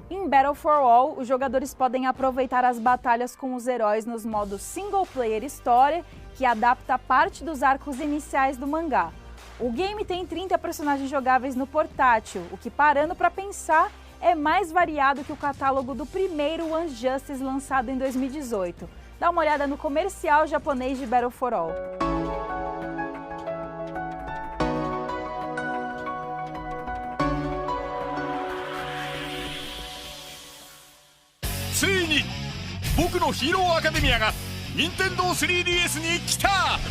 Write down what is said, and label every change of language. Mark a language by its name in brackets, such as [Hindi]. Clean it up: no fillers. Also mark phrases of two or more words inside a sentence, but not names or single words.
[Portuguese] Em Battle for All, os jogadores podem aproveitar as batalhas com os heróis nos modos [English] Single Player [Portuguese] História, que adapta parte dos arcos iniciais do mangá. O game tem 30 personagens jogáveis no portátil, o que, parando para pensar, é mais variado que o catálogo do primeiro One's Justice lançado em 2018. Dá uma olhada no comercial japonês de Battle for All. [Japanese] ついに僕のヒーローアカデミアが任天堂 3DS に来た。